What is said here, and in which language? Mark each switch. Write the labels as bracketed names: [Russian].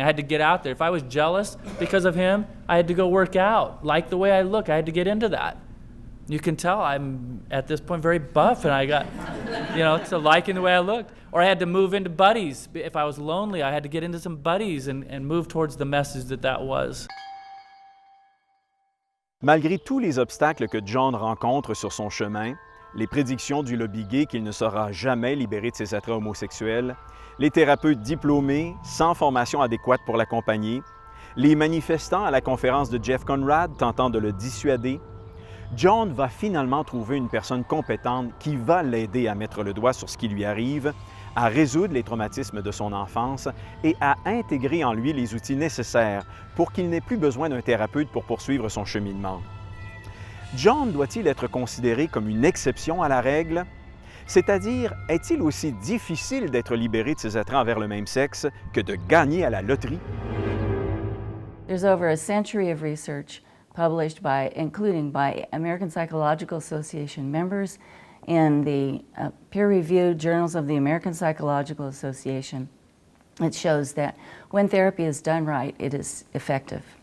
[English] I had to get out there. If I was jealous because of him, I had to go work out. Like the way I look, I had to get into that. You can tell I'm, at this point, very buff, and I got, to liking the way I looked. Or I had to move into buddies. If I was lonely, I had to get into some buddies and move towards the message that was. [French] Malgré tous les obstacles que John rencontre sur son chemin, les prédictions du lobby gay qu'il ne sera jamais libéré de ses attraits homosexuels, les thérapeutes diplômés sans formation adéquate pour l'accompagner, les manifestants à la conférence de Jeff Conrad tentant de le dissuader, John va finalement trouver une personne compétente qui va l'aider à mettre le doigt sur ce qui lui arrive, à résoudre les traumatismes de son enfance et à intégrer en lui les outils nécessaires pour qu'il n'ait plus besoin d'un thérapeute pour poursuivre son cheminement. John doit-il être considéré comme une exception à la règle? C'est-à-dire, est-il aussi difficile d'être libéré de ses attraits envers le même sexe que de gagner à la loterie? [English] There's over a century of research published including by American Psychological Association members in the peer-reviewed journals of the American Psychological Association. It shows that when therapy is done right, it is effective.